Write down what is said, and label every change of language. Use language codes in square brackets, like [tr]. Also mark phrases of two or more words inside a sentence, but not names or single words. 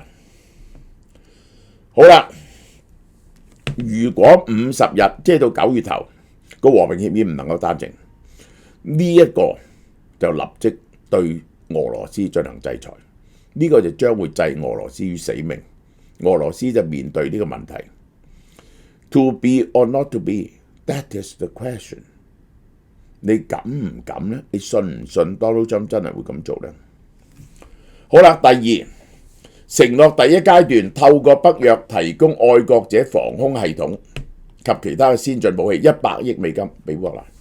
[yue] 好啦，如果50日即係到9月頭個和平協議唔能夠達成，呢一個就立即對俄羅斯進行制裁，呢個就將會置俄羅斯於死命。俄羅斯就面對呢個問題 ， [en] to be or not to be， that is the question。 [yue] 你敢唔敢呢？你信唔信 Donald Trump 真係會咁做呢？好啦，第二，承諾第一階段透過北約提供愛國者防空系統及其他嘅先進武器100億美金俾烏克蘭。